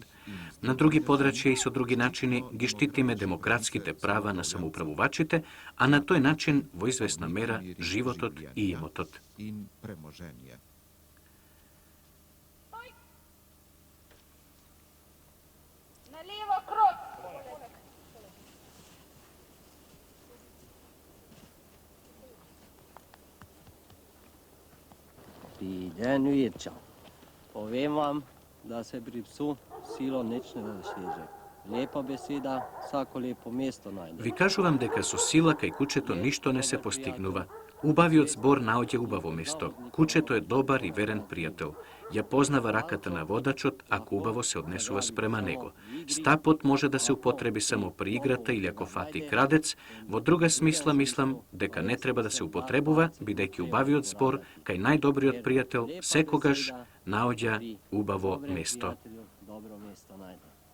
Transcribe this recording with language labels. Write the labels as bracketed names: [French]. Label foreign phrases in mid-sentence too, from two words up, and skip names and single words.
[Macedonian] На други подрачја и со други начини ги штитиме демократските права на самоуправувачите, а на тој начин во известна мера животот и имотот. Налево крок. [Slovenian] Priden Virča. Povem vam, da se pri psu silo nič ne doseže. Lepa beseda, vsako lepo mesto najde. [Macedonian] Ви кажувам дека со сила кај кучето ништо не се постигнува. Убавиот збор наоѓа убаво место. Кучето е добар и верен пријател. Ја познава раката на водачот ако убаво се однесува спрема него. Стапот може да се употреби само при играта или ако фати крадец, во друга смисла мислам дека не треба да се употребува, бидејќи убавиот збор кај најдобриот пријател секогаш наоѓа убаво место. [Slovenian] Dobro mesto najde.